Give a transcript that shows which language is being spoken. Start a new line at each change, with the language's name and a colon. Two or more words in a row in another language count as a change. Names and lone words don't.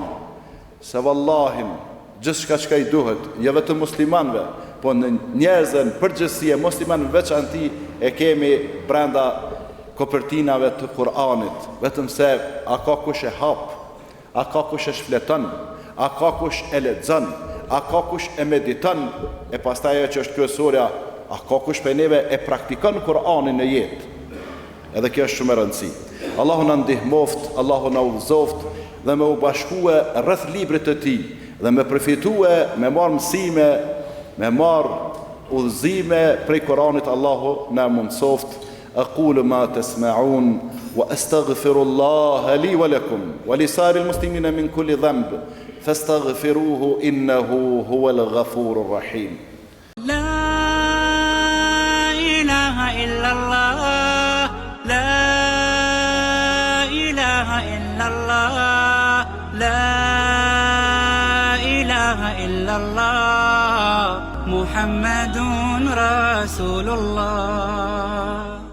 Albanian: Se vallahin gjithçka që i duhet, jo vetëm muslimanëve, po në njerëzën përgjithësi e muslimanëve veçanti e kemi brenda kopertinave të Kur'anit, vetëm se a ka kush e hap, a ka kush e shfleton, a ka kush e lexon, a ka kush e mediton, e pastaj ajo që është kryesorja, a ka kush prej neve e praktikon Kur'anin në jetë. Edhe kjo është shumë e rëndësishme. Allahu na ndihmoft, Allahu na udhëzoft dhe me u bashkue rreth librit të tij dhe me përfitue, me marr mësime, me marr udhëzime prej Kur'anit. Allahu na mundsoft.
Arabic: أقول ما تسمعون وأستغفر الله لي ولكم ولسائر المسلمين من كل ذنب فاستغفروه إنه هو الغفور الرحيم. لا إله إلا الله لا إله إلا الله لا إله إلا الله محمد رسول الله.